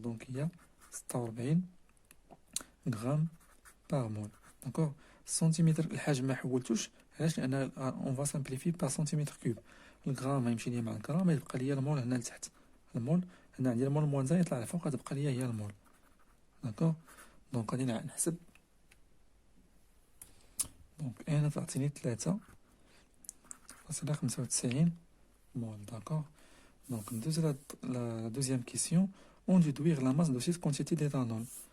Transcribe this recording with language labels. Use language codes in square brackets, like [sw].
[fr] Donc, il y a 46 grammes par mol. D'accord? Centimètre, [ar] الحجم ما حولتوش علاش لان [fr] on va simplifier par centimètre cube. [ar] الغرام غيمشي لي مع الغرام يبقى لي المول هنا لتحت. المول هنا عندي المول موان زايد يطلع لفوق غتبقى لي هي المول. داكوغ دونك غادي نحسب. دونك هنا تعطيني 3.95 mol. [fr] D'accord? Donc, la deuxième question, on déduire la masse de cette quantité d'éthanol.